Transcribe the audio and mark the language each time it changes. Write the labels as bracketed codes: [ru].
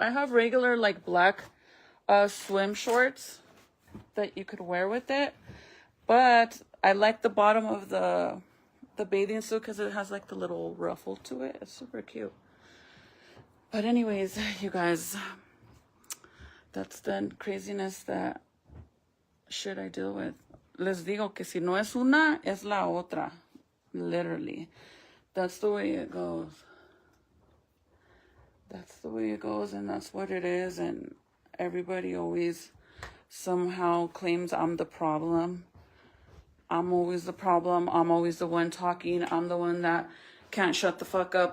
[en] I have regular like black swim shorts that you could wear with it, but I like the bottom of the bathing suit because it has like the little ruffle to it. It's super cute. But anyways, you guys, that's the craziness that shit I deal with. [es] Les digo que si no es una, es la otra. [en] Literally. That's the way it goes. That's the way it goes, and that's what it is. And everybody always somehow claims I'm the problem. I'm always the problem. I'm always the one talking. I'm the one that can't shut the fuck up.